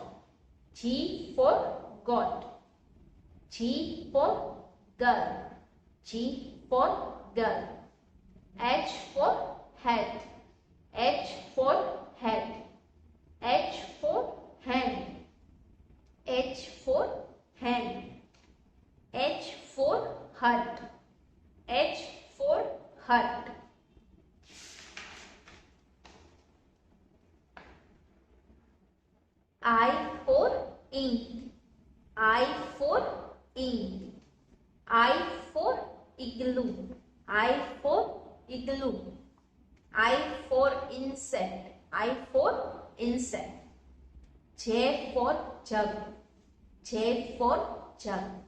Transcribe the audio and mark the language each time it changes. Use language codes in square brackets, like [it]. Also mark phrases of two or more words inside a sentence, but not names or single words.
[en] G for got, G for girl, G for girl, H for hat, H for hat, H for hand, H for hand, H for hut, H for hut. I for ink, I for ink, I for igloo, I for igloo, I for insect, I for insect, J for jug, J for jug,